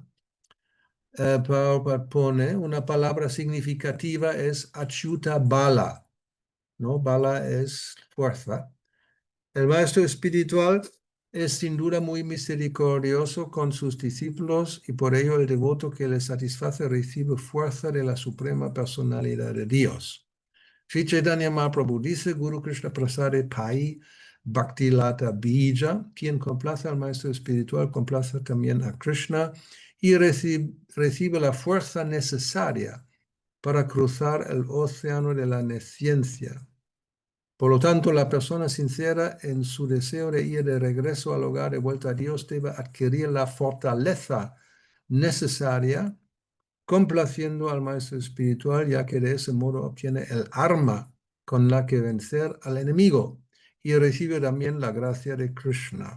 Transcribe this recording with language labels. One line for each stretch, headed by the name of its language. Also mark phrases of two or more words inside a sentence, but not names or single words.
Spanish: Prabhupada pone una palabra significativa es
Sanskrit: अच्युत बल,
Spanish: ¿no? Bala es fuerza. El maestro espiritual es sin duda muy misericordioso con sus discípulos y por ello el devoto que le satisface recibe fuerza de la suprema personalidad de Dios. Sri Chaitanya Mahaprabhu dice,
Bangla: গুরু কৃষ্ণ প্রসাদে পায় ভক্তিলতা বীজ,
Spanish: quien complace al maestro espiritual, complace también a Krishna y recibe la fuerza necesaria para cruzar el océano de la nesciencia. Por lo tanto, la persona sincera en su deseo de ir de regreso al hogar de vuelta a Dios debe adquirir la fortaleza necesaria complaciendo al maestro espiritual, ya que de ese modo obtiene el arma con la que vencer al enemigo y recibe también la gracia de Krishna.